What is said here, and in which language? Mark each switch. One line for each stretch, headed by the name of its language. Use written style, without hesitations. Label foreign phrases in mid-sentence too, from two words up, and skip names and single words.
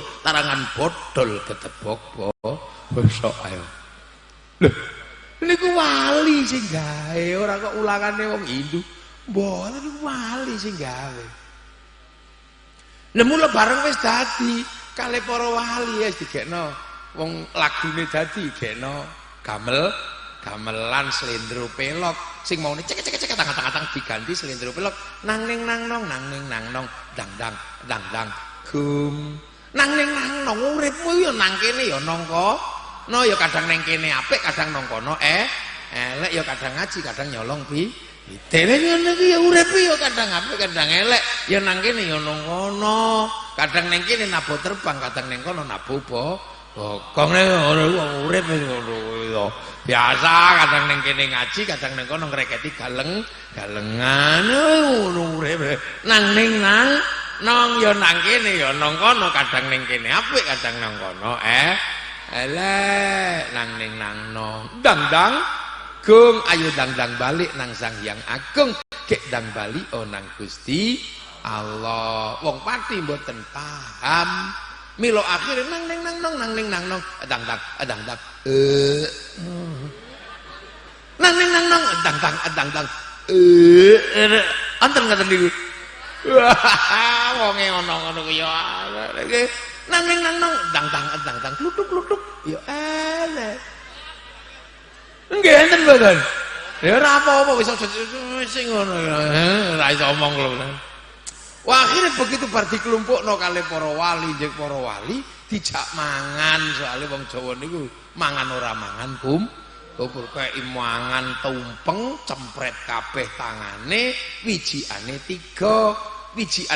Javanese: tarangan bodol ketebok bosok ayo lho niku wali sing gawe ora kok ulangane wong Hindu mboten wali sing gawe lha mula bareng wis dadi kalih para wali wis digekno wong lagune dadi gekno gamelan slendro pelok sing maune cek tang-tang diganti slendro pelok nang ning nang nong dang gum nang ning nang nong uripmu ya nang kene ya nangka no ya kadang neng kene apik kadang nang kono elek ya kadang ngaji kadang nyolong dhewe ngono iki ya urip ya kadang apik kadang elek ya nang kene ya nang kono kadang neng kene nabo terbang kadang neng kono nabo bokong ngono urip ngono biasa kadang neng kene ngaji kadang neng kono ngreketi galengan ngono urip nang ning nang ya nang kene ya nang kono kadang neng kene apik kadang nang kono elek nang ning nang no dang gung ayo dang balik nang Sang Hyang Agung gek dang bali nang Gusti Allah wong pati mboten paham milo akhir nang ning nang nong dang nang nang dang anten ngaten niku wonge ngono ku ya nang ning nang dang klutuk ya elek nggih enten mboten ya ora apa-apa wis sing ngono ora iso omong lho wah
Indonesian: akhirnya begitu
Javanese: bar dikelompokno kalih para wali njek para wali dijak mangan soalnya wong Jawa niku mangan ora mangan bubur kayak mangan tumpeng cempret kabeh tangane wijiane 3 wijian